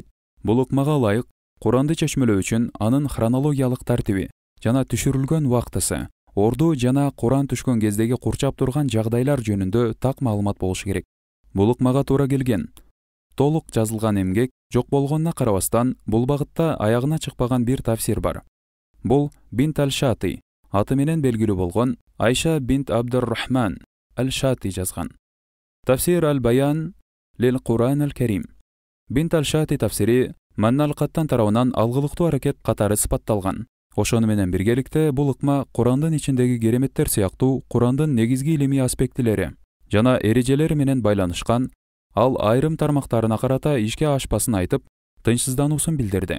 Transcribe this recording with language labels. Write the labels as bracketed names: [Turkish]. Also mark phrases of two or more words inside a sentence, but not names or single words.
[Kyrgyz] Бул ыкмага ылайык Куранды чечмелөө үчүн анын хронологиялык тартиби жана түшүрүлгөн убактысы, орду жана Куран түшкөн кездеги курчап турган жагдайлар жөнүндө так маалымат болушу керек. Бул ыкмага туура келген, толук жазылган эмгек жок болгонуна карабастан, бул багытта аягына чыкпаган бир тафсир бар. Бул Бинт аль-Шати аты менен белгилүү болгон Айша бинт Абдур-Рахман аль-Шати жазган. Тафсир аль-Баян лил Куран аль-Карим. Бинт аль-Шати тафсири Манна аль-Каттан тарабынан алгылыктуу аракет катары сыпатталган. Ошону менен биргеликте бул ыкма Курандын ичиндеги кереметтер сыяктуу Курандын негизги илимий аспектилери жана эрежелери менен байланышкан. Ал айрым тармактарына карата ишке ашпасын айтып, тынчсыздануусун билдирди.